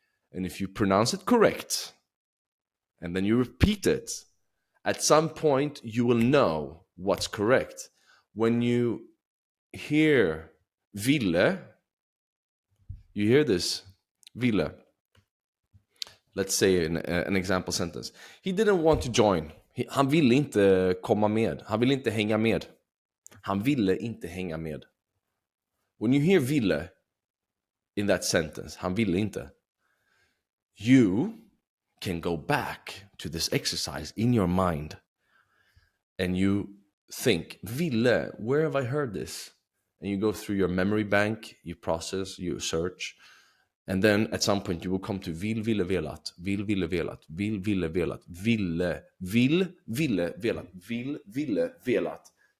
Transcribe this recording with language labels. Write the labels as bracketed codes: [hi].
[en] And if you pronounce it correct, and then you repeat it, at some point you will know what's correct. When you hear ville, you hear this, ville. Let's say an example sentence. He didn't want to join. [sv] Han ville inte komma med. Han ville inte hänga med. Han ville inte hänga med. [en] When you hear ville in that sentence, [sv] han ville inte, [en] you can go back to this exercise in your mind and you think, ville, where have I heard this? And you go through your memory bank, you process, you search, and then at some point you will come to vill, ville, velat, vill, ville, velat, vill, ville, velat, ville, velat, vill, ville, velat.